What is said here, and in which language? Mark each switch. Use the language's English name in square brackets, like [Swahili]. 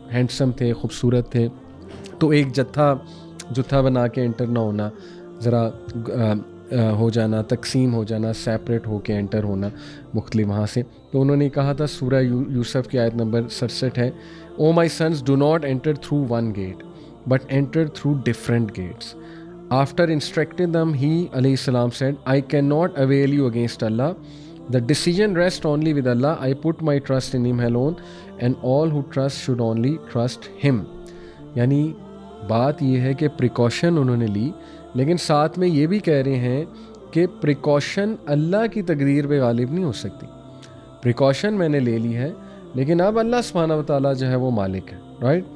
[Urdu] Handsome تھے، خوبصورت تھے، تو ایک جتھا بنا کے انٹر نہ ہونا، ذرا ہو جانا، تقسیم ہو جانا، سیپریٹ ہو کے انٹر ہونا مختلف وہاں سے. تو انہوں نے کہا تھا، سورہ یوسف کی آیت نمبر 67 ہے، [English] O my sons do not enter through one gate but enter through different gates. After instructing them he علیہ السلام said I cannot avail you against Allah. The decision rests only with Allah. I put my trust in him alone and all who trust should only trust him. [Urdu] یعنی بات یہ ہے کہ precaution انہوں نے لی، لیکن ساتھ میں یہ بھی کہہ رہے ہیں کہ پریکاشن اللہ کی تقدیر پہ غالب نہیں ہو سکتی. پریکاشن میں نے لے لی ہے، لیکن اب اللہ سبحانہ و تعالیٰ جو ہے وہ مالک ہے. رائٹ.